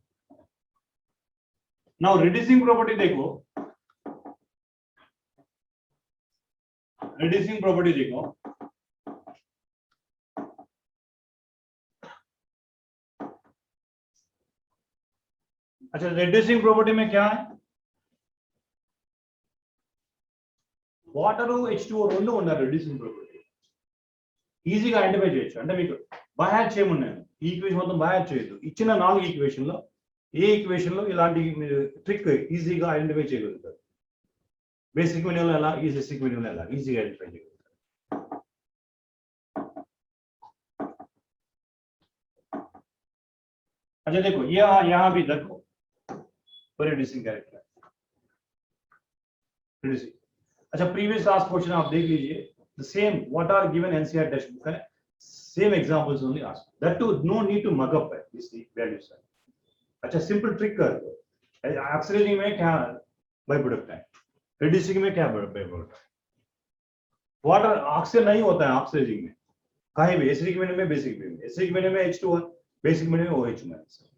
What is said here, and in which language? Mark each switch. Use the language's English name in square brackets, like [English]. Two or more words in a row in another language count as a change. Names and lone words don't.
[English] now reducing property [Hindi] देखो, [English] reducing property [Hindi] देखो, अच्छा [English] reducing property [Hindi] में क्या है, [Telugu] వాటర్ H2O రెండు ఉన్నారు [English] reducing property, [Telugu] ఈజీగా ఐడెంటిఫై చేయొచ్చు. అంటే మీకు బయాడ్ చేయమన్నాను, ఈ ఈక్వేషన్ మొత్తం బయాడ్ చేయొద్దు, ఇచ్చిన 4 ఈక్వేషన్ లో ఏ ఈక్వేషన్ లో ఇలాంటి మీరు ట్రిక్ ఈజీగా ఐడెంటిఫై చేయగలుగుతారు. [English] basic medium [Hindi] में अलग, [English] acidic medium [Hindi] में अलग, [English] easy identify [Hindi] करते हैं। अच्छा देखो यहाँ भी देखो [English] reducing character, [Hindi] रिड्यूसिंग। [English] अच्छा previous last question [Hindi] आप देख लीजिए, [English] the same what are given NCERT text book है, same examples only asked, that to no need to mug up है this values है। [Hindi] अच्छा [English] simple trick [Hindi] कर दो, ऑक्सीडाइजिंग में क्या [English] by product [Hindi] है, रिड्यूसिंग में क्या [English] by product [Hindi] है। [English] water oxygen [Hindi] नहीं होता है ऑक्सीडाइजिंग में, कहीं भी [English] acidic medium [Hindi] में, [English] basic medium [Hindi] में, [English] acidic medium [Hindi] में H2O, [English] basic medium [Hindi] में [English] OH minus.